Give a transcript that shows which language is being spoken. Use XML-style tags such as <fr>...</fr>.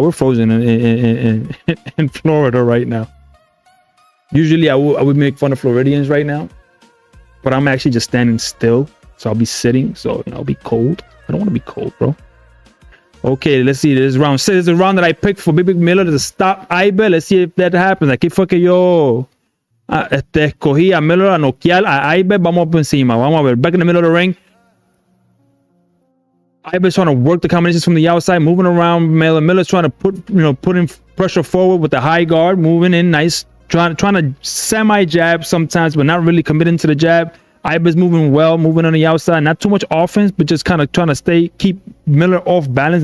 <en>We're frozen in Florida right now. Usually I would make fun of Floridians right now, but I'm actually just standing still, so I'll be sitting, so I'll be cold. I don't want to be cold, bro. Okay, let's see. This is round 6. This is the round that I picked for Big Miller to stop Ibanez. Let's see if that happens.</en> <es>Aquí fue que yo escogí a Miller a noquear a Ibanez. Vamos por encima. Vamos a ver.</es> <en>Back in the middle of the ring. Ibanez trying to work the combinations from the outside, moving around Miller. Miller's trying to put in pressure forward with the high guard, moving in nice, trying to semi jab sometimes, but not really committing to the jab. Ibanez moving well, moving on the outside, not too much offense, but just kind of trying to keep Miller off balance.</en>